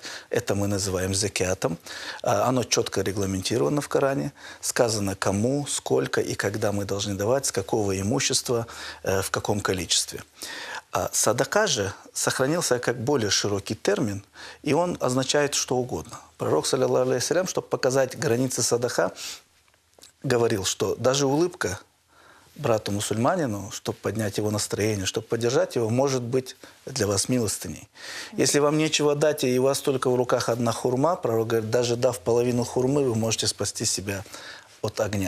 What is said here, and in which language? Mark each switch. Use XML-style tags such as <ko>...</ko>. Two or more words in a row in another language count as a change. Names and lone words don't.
<ru>Это мы называем зекятом. Оно четко регламентировано в Коране. Сказано, кому, сколько и когда мы должны давать, с какого имущества, в каком количестве. А садака же сохранился как более широкий термин, и он означает что угодно. Пророк,</ru> <ar>صلى الله عليه سلام,</ar> <ru>чтобы показать границы садака, говорил, что даже улыбка брату-мусульманину, чтобы поднять его настроение, чтобы поддержать его, может быть для вас милостыней. Если вам нечего дать, и у вас только в руках одна хурма, пророк говорит, даже дав половину хурмы, вы можете спасти себя от огня.</ru>